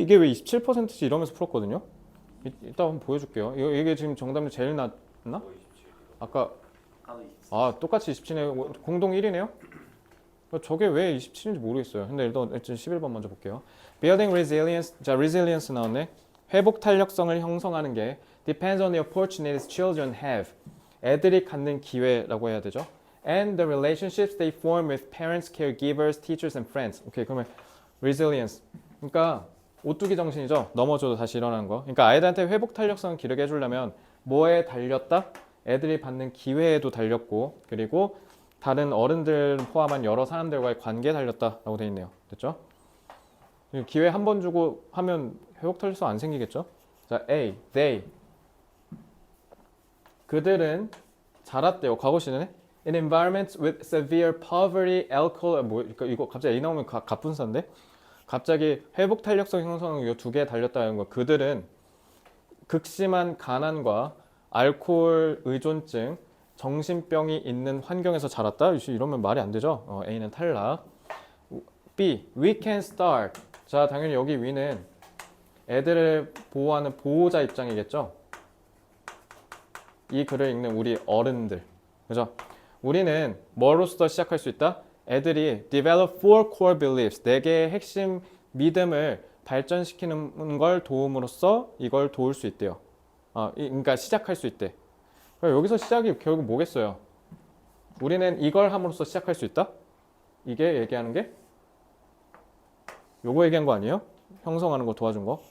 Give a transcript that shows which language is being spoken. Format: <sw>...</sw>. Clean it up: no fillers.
<ko>이게 왜 27%지? 이러면서 풀었거든요. 이따 한번 보여줄게요. 이게 지금 정답이 제일 낮나? 아까 똑같이 27네. 공동 1위네요. 저게 왜 27인지 모르겠어요. 근데 일단 11번 먼저 볼게요.</ko> <en>Building resilience.</en> <ko>자, resilience 나왔네. 회복 탄력성을 형성하는 게</ko> <en>depends on the opportunities children have.</en> <ko>애들이 갖는 기회라고 해야 되죠.</ko> <en>And the relationships they form with parents, caregivers, teachers and friends.</en> <ko>오케이, 그러면 resilience. 그러니까 오뚜기 정신이죠. 넘어져도 다시 일어나는 거. 그러니까 아이들한테 회복 탄력성을 기르게 해주려면 뭐에 달렸다? 애들이 받는 기회에도 달렸고, 그리고 다른 어른들 포함한 여러 사람들과의 관계에 달렸다라고 되어 있네요. 됐죠? 기회 한 번 주고 하면 회복 탄력성 안 생기겠죠? 자, A, they. 그들은 자랐대요. 과거 시제네.</ko> <en>In environments with severe poverty, alcohol,</en> <ko>이거 갑자기 A 나오면 갑분사인데? 갑자기 회복 탄력성 형성은 이 두 개에 달렸다는 거. 그들은 극심한 가난과 알코올 의존증, 정신병이 있는 환경에서 자랐다? 이러면 말이 안 되죠? A는 탈락.</ko> <en>B, we can start.</en> <ko>자, 당연히 여기 we는 애들을 보호하는 보호자 입장이겠죠? 이 글을 읽는 우리 어른들. 그죠? 우리는 뭐로서 시작할 수 있다? 애들이</ko> <en>develop four core beliefs.</en> <ko>4개의 핵심 믿음을 발전시키는 걸 도움으로써 이걸 도울 수 있대요. 그러니까 시작할 수 있대. 여기서 시작이 결국 뭐겠어요? 우리는 이걸 함으로써 시작할 수 있다? 이게 얘기하는 게 요거 얘기한 거 아니에요? 형성하는 거 도와준 거.</ko>